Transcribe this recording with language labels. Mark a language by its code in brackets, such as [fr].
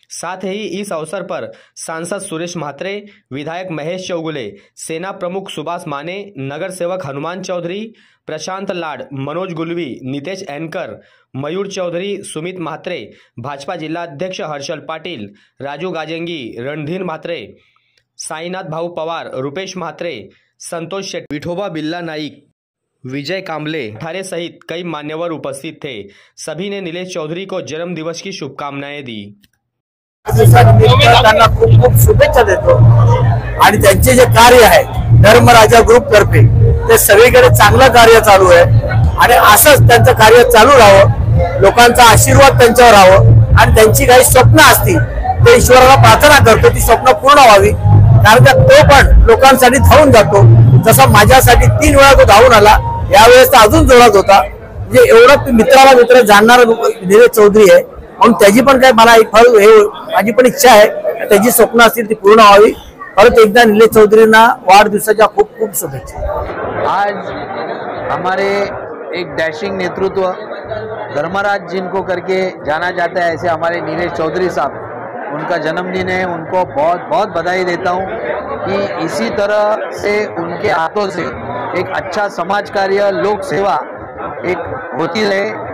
[hi] साथ ही इस अवसर पर सांसद सुरेश म्हात्रे, विधायक महेश चौगुले, सेना प्रमुख सुभाष माने, नगर सेवक हनुमान चौधरी, प्रशांत लाड, मनोज गुलवी, नितेश एनकर, मयूर चौधरी, सुमित म्हात्रे, भाजपा जिला अध्यक्ष हर्षल पाटिल, राजू गाजेंगी, रणधीर म्हात्रे, साईनाथ भाऊ पवार, रुपेश म्हात्रे, संतोष शेट्टी, विठोबा बिल्ला नाईक, विजय कांबले ठारे सहित कई मान्यवर उपस्थित थे। सभी ने नीलेश चौधरी को जन्म दिवस की शुभकामनाएं दी। [mr] त्यांना खूप खूप शुभेच्छा देतो आणि त्यांचे जे कार्य आहे धर्मराजा ग्रुप तर्फे ते सगळीकडे चांगलं कार्य चालू आहे आणि असंच त्यांचं कार्य चालू राहावं, लोकांचा आशीर्वाद त्यांच्यावर राहावं आणि त्यांची काही स्वप्न असतील ते ईश्वराला प्रार्थना करतो ती स्वप्न पूर्ण व्हावी। कारण तो पण लोकांसाठी धावून जातो, जसा माझ्यासाठी 3 वेळा तो धावून आला, यावेळेस तर अजून जोरात होता। म्हणजे एवढं मित्राला मित्र जाणणारा नीलेश चौधरी आहे म्हणून त्याची पण काय मला माझी पण इच्छा आहे त्याची स्वप्न असतील ती पूर्ण व्हावी। परत एकदा नीलेश चौधरींना वाढदिवसाच्या खूप खूप शुभेच्छा। [hi] आज हमारे एक डैशिंग नेतृत्व धर्मराज जिनको करके जाना जाता है, ऐसे हमारे नीलेश चौधरी साहब, उनका जन्मदिन है। उनको बहुत बहुत बधाई देता हूँ कि इसी तरह से उनके हाथों से एक अच्छा समाज कार्य, लोक सेवा एक होती रहे।